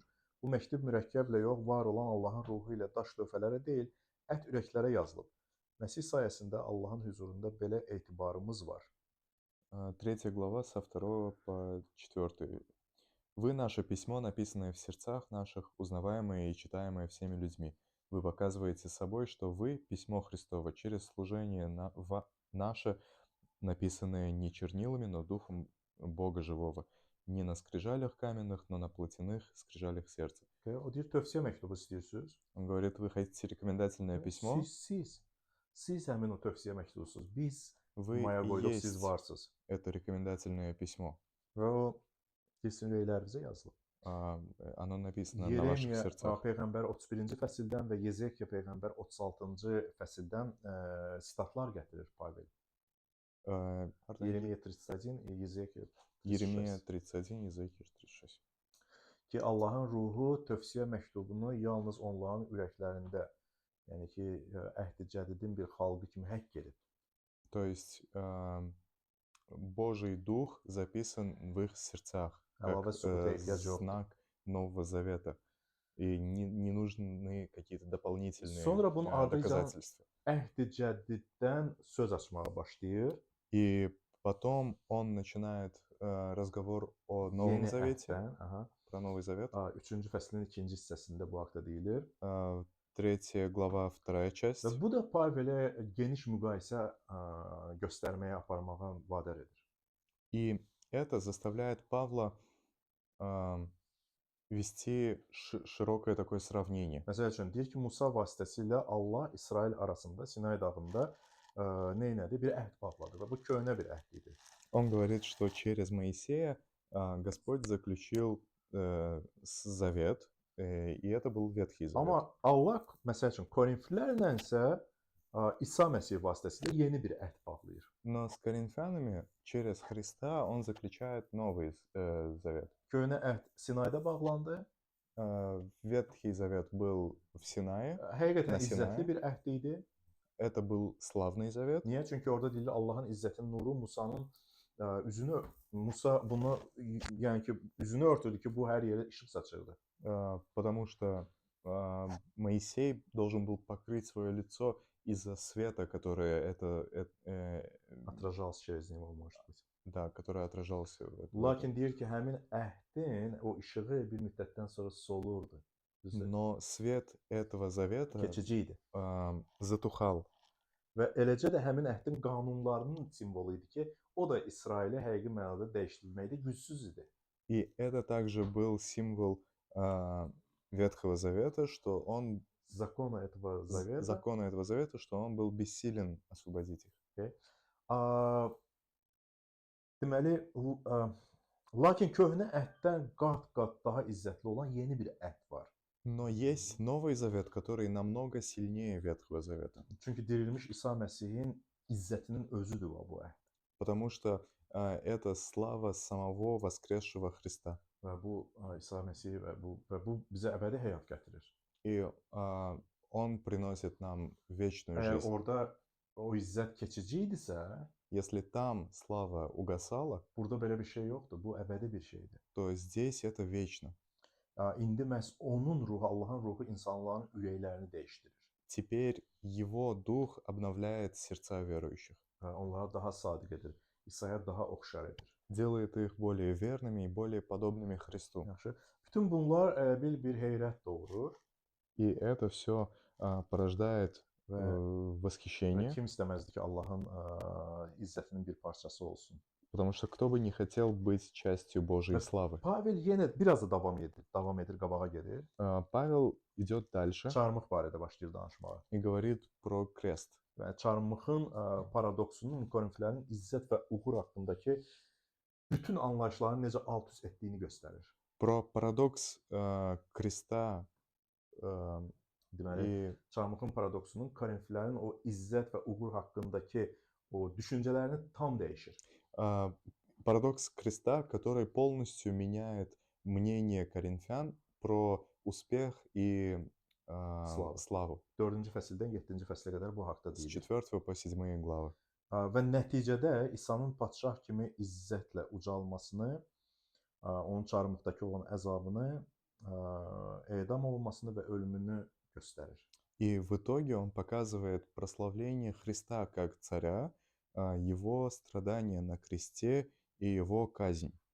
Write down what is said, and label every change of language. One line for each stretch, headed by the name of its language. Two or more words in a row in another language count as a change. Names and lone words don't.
Azerbaijani: Bu məktub mürəkkəblə yox, var olan Allahın ruhu ilə daş lövhələrə deyil, ət ürəklərə yazılıb. Məsih sayəsində Allahın huzurunda belə etibarımız var.
Russian: 3 глава со 2 по 4. Вы наше письмо, написанное в сердцах наших, узнаваемое и читаемое всеми людьми. Вы показываете собой, что вы – письмо Христово через служение наше, написанное не чернилами, но Духом Бога живого, не на скрижалях каменных, но на плотяных скрижалях сердца.
Azerbaijani: O deyir, tövsiyə məktubu istəyirsiniz.
Russian: Он говорит, вы хотите рекомендательное письмо?
Azerbaijani: Siz həmin o tövsiyə məktubusunuz. Biz
Russian: Вы
Azerbaijani: maya
Russian: и
Azerbaijani: qoyduq, siz
Russian: есть
Azerbaijani: varsınız.
Russian: это рекомендательное письмо.
Azerbaijani: Və o kilsin ürəklərimizə yazılıb.
Russian: Оно написано на ваших
Azerbaijani: Yeremiya
Russian: сердцах.
Azerbaijani: Peyğəmbər 31-ci fəsildən və Yezekiya Peyğəmbər 36-cı fəsildən sitatlar gətirir Pavel. Yeremiya 31, Yezekiya 36.
Russian: Еремия 31, Езекииль 36.
Azerbaijani: Ki Allahın ruhu tövsiyə məktubunu yalnız onların ürəklərində, yəni ki, əhd-i cədidin bir xalqı kimi həkk edib.
Russian: То есть Божий Дух записан в их сердцах, как знак Нового Завета. И не нужны какие-то дополнительные
Azerbaijani: Sonra bunun ardınca
Russian: доказательства.
Azerbaijani: əhd-i cədiddən söz açmağa başlayır.
Russian: И потом он начинает разговор о Новом
Azerbaijani: Yeni
Russian: Завете,
Azerbaijani: əhddən,
Russian: про Новый Завет.
Azerbaijani: 3-cü fəslin 2-ci hissəsində bu haqda deyilir.
Russian: 3 глава, 2 часть.
Azerbaijani: Və bu da Pavelə geniş müqayisə göstərməyə, aparmağa vadar edir.
Russian: И это заставляет Павла вести широкое такое сравнение.
Azerbaijani: Məsəl üçün deyir ki, Musa vasitəsilə Allah İsrail arasında Sinay dağında nə etdi? Bir əhd bağladı və bu köhnə bir əhd idi.
Russian: Он говорит, что через Моисея Господь заключил завет, и это был Ветхий Завет.
Azerbaijani: Amma Allah məsəl üçün Korinflilərlə isə İsa Məsih vasitəsilə yeni bir əhd bağlayır.
Russian: Но с коринфянами через Христа он заключает Новый Завет.
Azerbaijani: Köhnə əhd Sinayda bağlandı.
Russian: Ветхий Завет был в Синае.
Azerbaijani: Həqiqətən izzətli bir əhd idi.
Russian: Это был славный завет.
Azerbaijani: Niyə? Çünki orada deyilir Allahın izzətinin nuru Musanın üzünü, Musa bunu, yəni ki, üzünü örtürdü ki, bu hər yerə işıq saçırdı.
Russian: Потому что Моисей должен был покрыть свое лицо из-за света, который Отражался через него, может быть. Да, который отражался.
Azerbaijani: Lakin deyir ki, həmin əhdin o işığı bir müddətdən sonra solurdu.
Russian: Но свет этого завета
Azerbaijani: keçici idi.
Russian: Затухал.
Azerbaijani: Və eləcə də həmin əhdin qanunlarının simvolu idi ki, o da İsraili həqiqi mənada dəyişdirməkdə gücsüz idi.
Russian: И это также был символ Ветхого Завета, что он Закона этого завета, что он был бессилен освободить их.
Azerbaijani: Deməli, lakin köhnə əhddən qat-qat daha izzətli olan yeni bir əhd var.
Russian: Но есть Новый Завет, который намного сильнее Ветхого Завета.
Azerbaijani: Çünki dirilmiş İsa Məsihin izzətinin özüdür bu əhd.
Russian: Потому что это слава самого воскресшего Христа.
Azerbaijani: Və bu İsa Məsih və bu bizə əbədi həyat gətirir.
Russian: И Он приносит нам вечную
Azerbaijani: Əgər
Russian: жизнь.
Azerbaijani: orada o izzət keçici idisə,
Russian: Если там слава угасала,
Azerbaijani: burada belə bir şey yoxdur. Bu əbədi bir şeydir.
Russian: то здесь это вечно.
Azerbaijani: İndi məhz onun ruhu, Allahın ruhu insanların ürəklərini dəyişdirir.
Russian: Теперь Его Дух обновляет сердца верующих,
Azerbaijani: Onları daha sadiq edir. İsa'ya daha oxşar edir.
Russian: делает их более верными и более подобными Христу.
Azerbaijani: Yaxşı. Bütün bunlar bir heyrət doğurur
Russian: И это все порождает
Azerbaijani: və
Russian: восхищение,
Azerbaijani: kim istəməzdi ki, Allahın izzətinin bir parçası olsun.
Russian: потому что кто бы не хотел быть частью Божьей славы.
Azerbaijani: Pavel yenə biraz da davam edir, qabağa gedir.
Russian: Павел идет дальше
Azerbaijani: Çarmıx barədə başlayır danışmağa.
Russian: и говорит про крест.
Azerbaijani: Və çarmıxın paradoksunun Korinflərin izzət və uğur haqqındakı bütün anlayışların necə alt-üst etdiyini göstərir.
Russian: Про парадокс креста
Azerbaijani: Deməli,
Russian: и
Azerbaijani: çarmıxın paradoksunun Korinflərin o izzət və uğur haqqındakı o düşüncələrini tam dəyişir.
Russian: парадокс креста, который полностью меняет мнение коринфян про успех и славу.
Azerbaijani: 4-cü fəsildən 7-ci fəslə qədər bu haqqda
Russian: С
Azerbaijani: deyilir.
Russian: 4 по 7 главы.
Azerbaijani: Və nəticədə İsa'nın padşah kimi izzətlə ucalmasını, onun çarmıxdakı olan əzabını, edam olunmasını və ölümünü göstərir.
Russian: И в итоге он показывает прославление Христа как царя, его страдания на кресте и его казнь.